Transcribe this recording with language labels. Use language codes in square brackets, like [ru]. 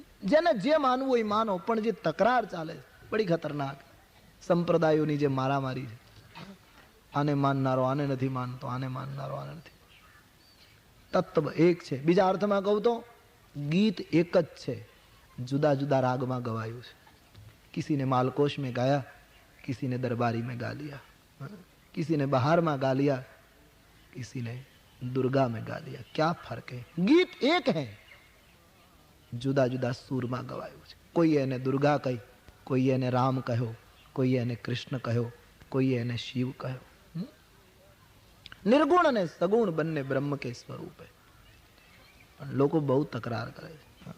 [gu] જેને જે માનવું હોય માનો, પણ જે તકરાર ચાલે [hi] બડી ખતરનાક. [gu] સંપ્રદાયોની જે મારામારી છે, આને માનનારો આને નથી માનતો, આને માનનારો આને નથી. તત્વ એક છે. બીજા અર્થમાં કહું તો ગીત એક જ છે, જુદા જુદા રાગમાં ગવાયું છે. [hi] किसी ने मालकोश में गाया, किसी ने दरबारी में गा लिया, किसी ने बहार में गा लिया, किसी ने दुर्गा में गा लिया. क्या फर्क है? गीत एक है, जुदा जुदा सूर में [gu] गवाયું છે. કોઈ એને દુર્ગા કહી, કોઈ એને રામ કહ્યો, કોઈ એને કૃષ્ણ કહ્યો, કોઈ એને શિવ કહ્યો. નિર્ગુણ અને સગુણ બંને બ્રહ્મ કે સ્વરૂપે. પણ લોકો બહુ તકરાર કરે છે.